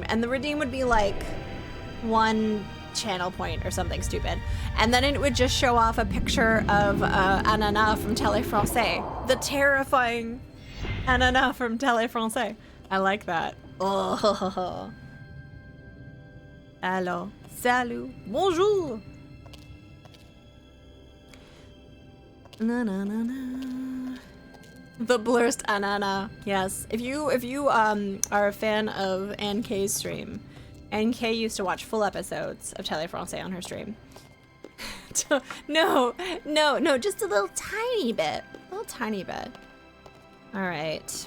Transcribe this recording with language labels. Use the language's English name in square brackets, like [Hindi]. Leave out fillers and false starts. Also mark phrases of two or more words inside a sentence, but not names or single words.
[English] And the redeem would be like 1 channel point or something stupid. And then it would just show off a picture of Ananas from Tele Français. The terrifying Ananas from Tele Français. I like that. Oh. Hello. [French] Salut. Bonjour. Na na na na. [English] The blurst anana. Yes. If you are a fan of Anne K's stream, Anne K used to watch full episodes of Tele Français on her stream. No, just a little tiny bit. A little tiny bit. Alright.